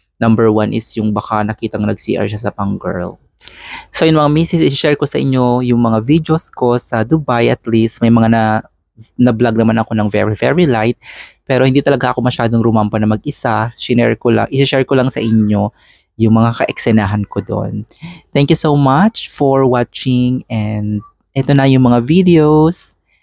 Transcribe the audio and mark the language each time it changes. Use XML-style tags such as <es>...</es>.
<en>Number one is</en> <tl>yung baka nakitang nag-CR siya sa pang-girl. So, yun mga misis, i-share ko sa inyo yung mga videos ko sa Dubai. At least, may mga na-vlog naman ako ng</tl> <en>very, very light.</en> <tl>Pero hindi talaga ako masyadong rumampa na mag-isa. I-share ko lang sa inyo yung mga ka-eksenahan ko doon.</tl> <en>Thank you so much for watching.</en> <tl>And ito na yung mga videos.</tl>